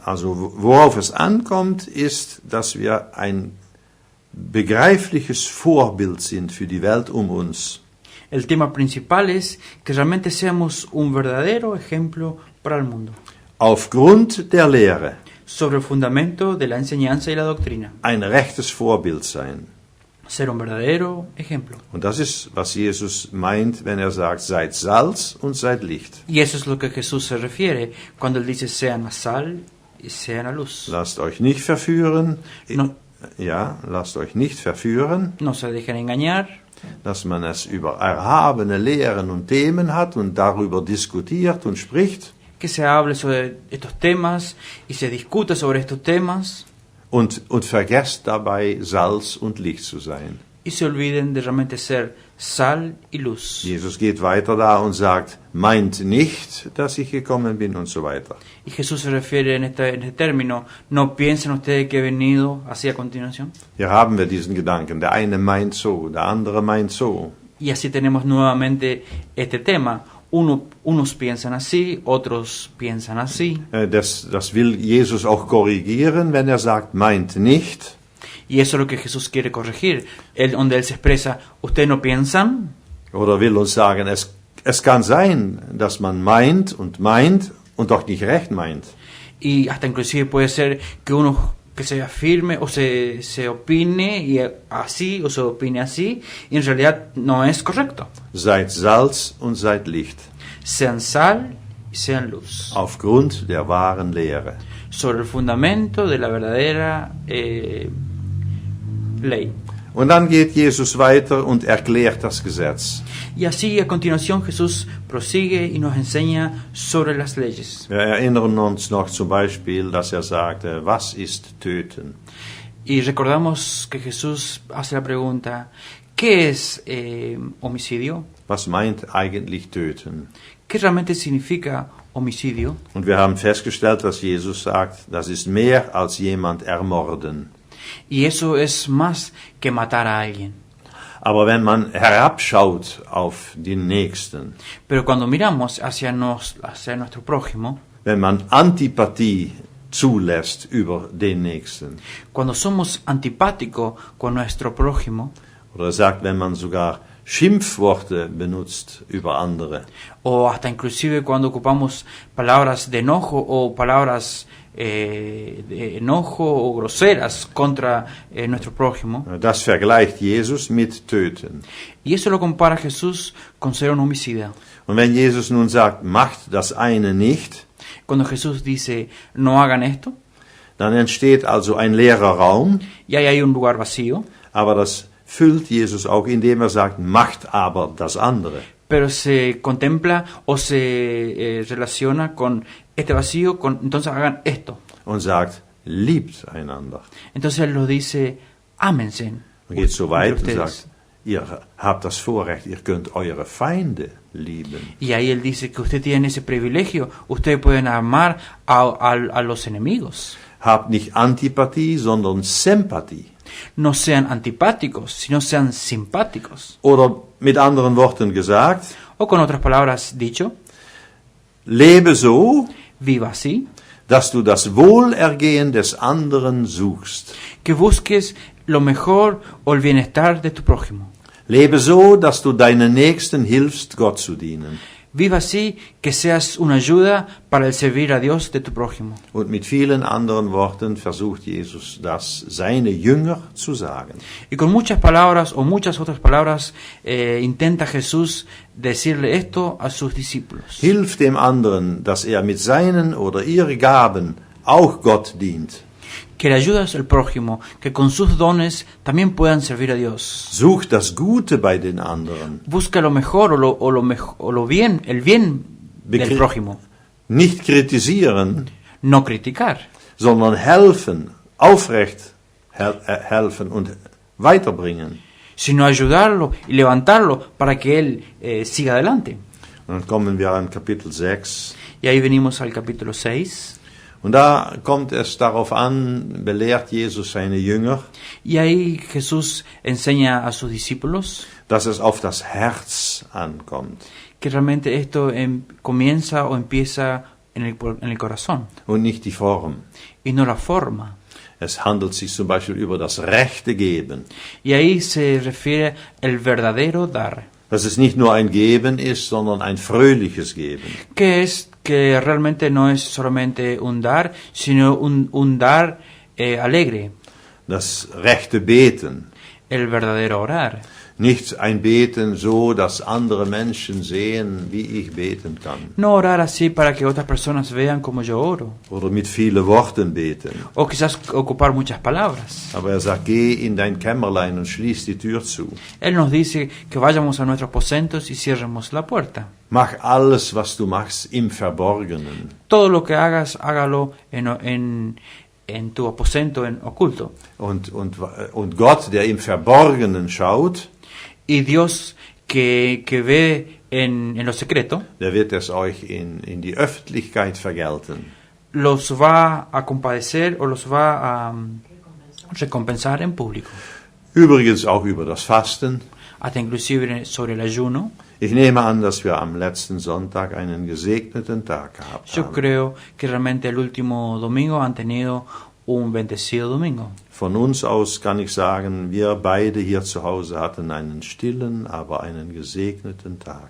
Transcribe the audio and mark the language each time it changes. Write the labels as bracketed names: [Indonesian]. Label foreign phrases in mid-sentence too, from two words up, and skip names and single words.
[German] Also worauf es ankommt, ist, dass wir ein begreifliches Vorbild sind für die Welt um uns. [Spanish] El tema principal es que realmente seamos un verdadero ejemplo para el mundo. [German] Aufgrund der Lehre [Spanish] Sobre el fundamento de la enseñanza y la doctrina. [German] ein rechtes Vorbild sein. [Spanish] ser un verdadero ejemplo. [German] Und das ist, was Jesus meint, wenn er sagt, seid Salz und seid Licht. [Spanish] Y eso es lo que Jesús se refiere cuando él dice sean la sal y sean la luz. [German] Lasst euch nicht verführen. [Spanish] No, [German] Ja, lasst euch nicht verführen, [Spanish] no se dejen engañar, [German] dass man es über erhabene Lehren und Themen hat und darüber diskutiert und spricht [Spanish] que se hable sobre estos temas y se discute sobre estos temas [German] und vergesst dabei, Salz und Licht zu sein. [Spanish] y se olviden de realmente ser sal y luz. [German] Jesus geht weiter da und sagt, meint nicht, dass ich gekommen bin und so weiter. [Spanish] Y Jesús se refiere en este término, no piensen ustedes que he venido así a continuación. [German] Hier haben wir diesen Gedanken, der eine meint so, der andere meint so. [Spanish] Y así tenemos nuevamente este tema. Unos piensan así, otros piensan así. [German] Das will Jesus auch korrigieren, wenn er sagt, meint nicht. [Spanish] Y eso es lo que Jesús quiere corregir, donde Él se expresa, ¿ustedes no piensan? [German] Oder will uns sagen, es kann sein, dass man meint und doch nicht recht meint. [Spanish] Y hasta inclusive puede ser que uno que se afirme o se opine y así o se opine así y en realidad no es correcto. [German] Seid Salz und seid Licht. [Spanish] Sean sal y sean luz. [German] Aufgrund der wahren Lehre. [Spanish] Sobre el fundamento de la verdadera ley. [German] Und dann geht Jesus weiter und erklärt das Gesetz. [Spanish] Y así a continuación Jesús prosigue y nos enseña sobre las leyes. [German] Wir erinnern uns noch zum Beispiel, dass er sagte, was ist Töten? [Spanish] Y recordamos que Jesús hace la pregunta, ¿qué es homicidio? [German] Was meint eigentlich Töten? [Spanish] ¿Qué realmente significa homicidio? [German] Und wir haben festgestellt, dass Jesus sagt, das ist mehr als jemand ermorden. [Spanish] Y eso es más que matar a alguien. [German] Aber wenn man herabschaut auf den Nächsten, [Spanish] Pero cuando miramos hacia nuestro prójimo, [German] wenn man Antipathie zulässt über den Nächsten, [Spanish] cuando somos antipáticos con nuestro prójimo, [German] oder sagt, wenn man sogar Schimpfworte benutzt über andere, [Spanish] o hasta inclusive cuando ocupamos palabras de enojo o palabras de enojo o groseras contra nuestro prójimo, [German] das vergleicht Jesus mit Töten. [Spanish] y eso lo compara Jesús con ser un homicida. [German] Und wenn Jesus nun sagt, macht das eine nicht, [Spanish] Cuando Jesús dice no hagan esto, [German] dann entsteht also ein leerer Raum, [Spanish] y ahí hay un lugar vacío, [German] aber das füllt Jesus auch, indem er sagt, macht aber das andere. [Spanish] pero se contempla o se relaciona con este vacío, entonces hagan esto. [German] Und sagt, liebt einander. [Spanish] Entonces Él los dice, ámense. [German] Und geht so weit und [Spanish] ustedes. [German] sagt, ihr habt das Vorrecht, ihr könnt eure Feinde lieben. [Spanish] Y ahí Él dice que ustedes tienen ese privilegio, ustedes pueden amar a los enemigos. [German] Habt nicht Antipathie, sondern Sympathie. [Spanish] No sean antipáticos, sino sean simpáticos. [German] Oder mit anderen Worten gesagt, [Spanish] O con otras palabras dicho, [German] lebe so, [Spanish] viva así, [German] dass du das Wohlergehen des anderen suchst. [Spanish] que busques lo mejor o el bienestar de tu prójimo. [German] Lebe so, dass du deinen Nächsten hilfst, Gott zu dienen. [Spanish] Viva así, que seas una ayuda para el servir a Dios de tu prójimo. [German] Und mit vielen anderen Worten versucht Jesus das seine Jünger zu sagen. [Spanish] Y con muchas palabras o muchas otras palabras intenta Jesús decirle esto a sus discípulos. [German] Hilf dem anderen, dass er mit seinen oder ihren Gaben auch Gott dient. [Spanish] Que le ayudas al prójimo, que con sus dones también puedan servir a Dios. [German] Such das Gute bei den anderen. [Spanish] Busca lo mejor o lo bien, el bien del prójimo. [German] Nicht kritisieren, [Spanish] No criticar, [German] sondern helfen, aufrecht helfen und weiterbringen. [Spanish] sino ayudarlo y levantarlo para que él siga adelante. [German] Und dann kommen wir an Kapitel 6. [Spanish] Y ahí venimos al capítulo 6. [German] Und da kommt es darauf an, belehrt Jesus seine Jünger, [Spanish] Y ahí Jesús enseña a sus discípulos [German] dass es auf das Herz ankommt [Spanish] que realmente esto comienza o empieza en el corazón [German] und nicht die Form. [Spanish] y no la forma. [German] Es handelt sich zum Beispiel über das rechte Geben. [Spanish] Y ahí se refiere el verdadero dar, [German] Dass es nicht nur ein Geben ist, sondern ein fröhliches Geben. [Spanish] que es que realmente no es solamente un dar, sino un dar alegre. [German] Das rechte Beten. [Spanish] el verdadero orar. [German] Nicht ein Beten so, dass andere Menschen sehen, wie ich beten kann. [Spanish] No orar así para que otras personas vean como yo oro. [German] Oder mit vielen Worten beten. [Spanish] O quizás ocupar muchas palabras. [German] Aber sagt, geh in dein Kämmerlein und schließ die Tür zu. [Spanish] Él nos dice que vayamos a nuestros aposentos y cierremos la puerta. [German] Mach alles, was du machst, im Verborgenen. [Spanish] Todo lo que hagas, hágalo en tu aposento, en oculto. [German] Und Gott, der im Verborgenen schaut, [Spanish] Y Dios que ve en lo secreto, [German] der wird es euch in die Öffentlichkeit vergelten. [Spanish] los va a compadecer o los va a recompensar en público. [German] Übrigens auch über das Fasten. [Spanish] Hasta inclusive sobre el ayuno. [German] Ich nehme an, dass wir am letzten Sonntag einen gesegneten Tag gehabt [Spanish] Yo [German] haben. [Spanish] creo que realmente el último domingo han tenido un bendecido domingo. [German] Von uns aus kann ich sagen, wir beide hier zu Hause hatten einen stillen, aber einen gesegneten Tag.